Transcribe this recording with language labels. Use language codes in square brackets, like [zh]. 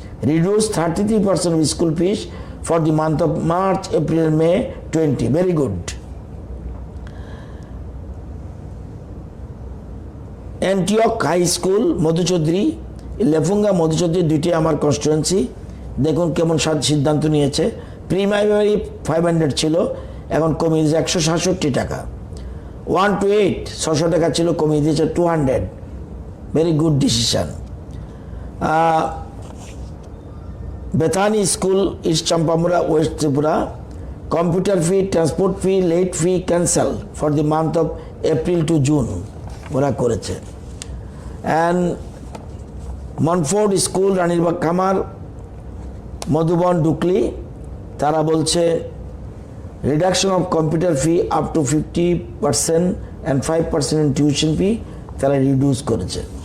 [en] Reduce 33% of school fees for the month of March, April, May 20, very good. [bn] Antioch high school মধুচৌধুরী, Lefunga মধুচৌধুরী, দুইটি আমার constituency. দেখুন কেমন সিদ্ধান্ত নিয়েছে। প্রিমাইমারি 500 ছিল, এখন কমিয়ে দিয়েছে 167 টাকা। 1 to 8 600 টাকা ছিল, কমিয়ে দিয়েছে 200, [en] Very good decision. Bethany School, East Champamura, West Tripura. Computer fee, transport fee, late fee cancel for the month of April to June. [bn] ওরা করেছে। [en] And Montfort School, Ranirbagh খামার, মধুবন ডুকলি, [bn] তারা বলছে [en] reduction of computer fee up to 50% and 5% in tuition fee [bn] তারা reduce করেছে।